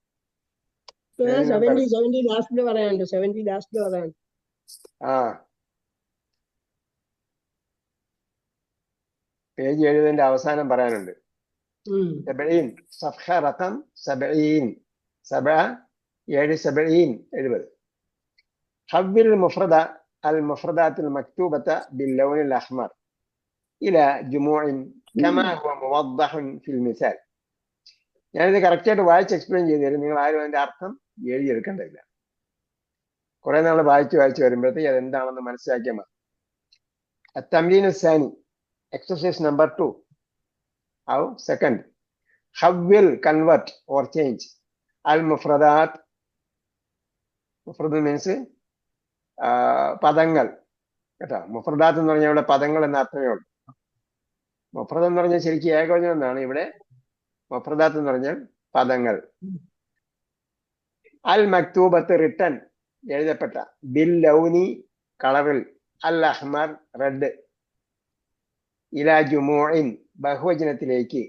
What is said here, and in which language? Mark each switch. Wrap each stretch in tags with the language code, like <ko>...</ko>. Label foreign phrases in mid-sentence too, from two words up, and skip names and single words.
<ml>70 ലാസ്റ്റില് പറയാനുണ്ട്. 70 ലാസ്റ്റില് പറയാനുണ്ട്. ആ പേജ് 70 അവസാനം പറയാനുണ്ട്.</ml> <ar>سبعين صفحة رقم سبعين، 70. حول المفردة المفردات المكتوبة باللون الأحمر إلى جموع كما هو موضح في المثال.</ar> <ml>ഞാനിത് കറക്റ്റായിട്ട് വായിച്ച് എക്സ്പ്ലെയിൻ ചെയ്തു തരും, നിങ്ങൾ ആരും അതിന്റെ അർത്ഥം എഴുതിയെടുക്കേണ്ടതില്ല. കുറെ നാൾ വായിച്ച് വരുമ്പോഴത്തേക്ക് അതെന്താണെന്ന് മനസ്സിലാക്കിയാൽ മതി.</ml> <ar>التمرين الثاني</ar> <en>exercise number 2</en> <ar>أو second حول</ar> <en>convert or change</en> <ar>المفردات.</ar> <ml>മുഫ്രദ് മീൻസ് പദങ്ങൾ കേട്ടോ. മുഫ്രദാത്ത് എന്ന് പറഞ്ഞാൽ ഇവിടെ പദങ്ങൾ എന്ന അർത്ഥമേ ഉള്ളൂ. മുഫ്രദ് എന്ന് പറഞ്ഞാൽ ശരിക്കും ഏകവചനം എന്നാണ്, ഇവിടെ മുഫ്രദാത്ത് എന്ന് പറഞ്ഞാൽ പദങ്ങൾ.</ml> <ar>المكتوبة</ar> <ml>റിട്ടൺ എഴുതപ്പെട്ട,</ml> <ar>باللون</ar> <ml>കളറിൽ,</ml> <ar>الأحمر</ar> <ml>റെഡ്,</ml> <ar>إلى جموع</ar> <ml>ബഹുവചനത്തിലേക്ക്.</ml>